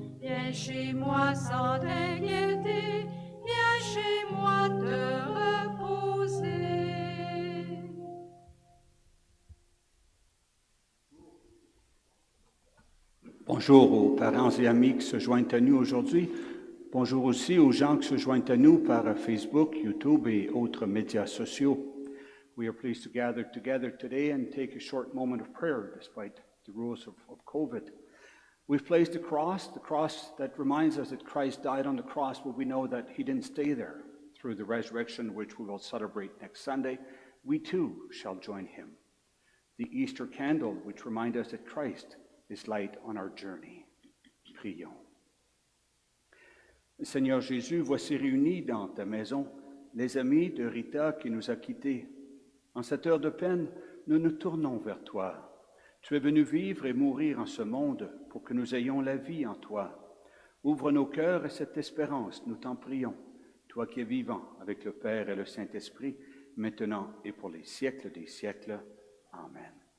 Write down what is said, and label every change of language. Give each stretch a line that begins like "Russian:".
French: Viens chez moi sans t'inquiéter, viens chez moi te reposer. Bonjour aux parents et amis qui se joignent à nous aujourd'hui. Bonjour aussi aux gens qui se joignent à nous par Facebook, YouTube et autres médias sociaux.
English: We are pleased to gather together today and take a short moment of prayer despite the rules of COVID. We've placed the cross that reminds us that Christ died on the cross, but we know that he didn't stay there. Through the resurrection, which we will celebrate next Sunday, we too shall join him. The Easter candle, which reminds us that Christ is light on our journey.
French: Prions. Seigneur Jésus, voici réunis dans ta maison les amis de Rita qui nous a quittés. En cette heure de peine, nous nous tournons vers toi. Tu es venu vivre et mourir en ce monde pour que nous ayons la vie en toi. Ouvre nos cœurs à cette espérance, nous t'en prions. Toi qui es vivant avec le Père et le Saint-Esprit, maintenant et pour les siècles des siècles. Amen.